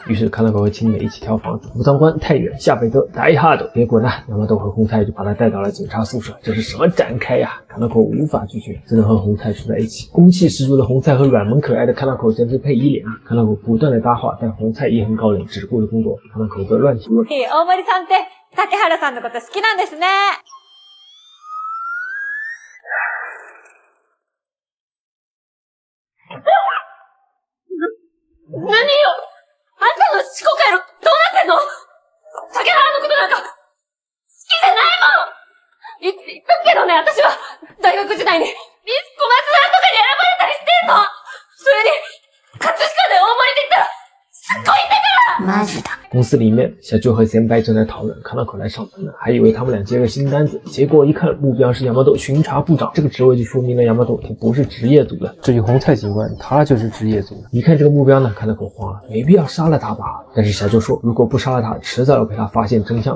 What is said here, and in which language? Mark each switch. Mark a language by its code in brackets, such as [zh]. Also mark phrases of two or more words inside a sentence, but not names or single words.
[zh] 于是卡纳口和青美一起挑房子，武藏关、太原、下北泽、Die Hard。结果呢，亚麻豆和红菜就把他带到了警察宿舍，这是什么展开呀？卡纳口无法拒绝，只能和红菜住在一起。攻气十足的红菜和软萌可爱的卡纳口简直配一脸啊！卡纳口不断的搭话，但红菜也很高冷，只顾着工作。卡纳口则乱提问。 [ja] 大森さんって竹原さんのこと好きなんですね。何よ、あんたの思考回路どうなってんの？竹原のことなんか好きじゃないもん。言っとくけどね、私は大学時代にミス小松さんとかに選ばれたりしてんの。それに葛飾で大盛りで言ったらすっごいんだから。マジだ。 [zh] 公司里面，小周和先白正在讨论卡纳口来上班呢，还以为他们俩接个新单子，结果一看目标是亚麻豆巡查部长，这个职位就说明了亚麻豆他不是职业组的。至于红菜警官，他就是职业组的。一看这个目标呢，卡纳口慌了，没必要杀了他吧？但是小周说，如果不杀了他，迟早要被他发现真相的。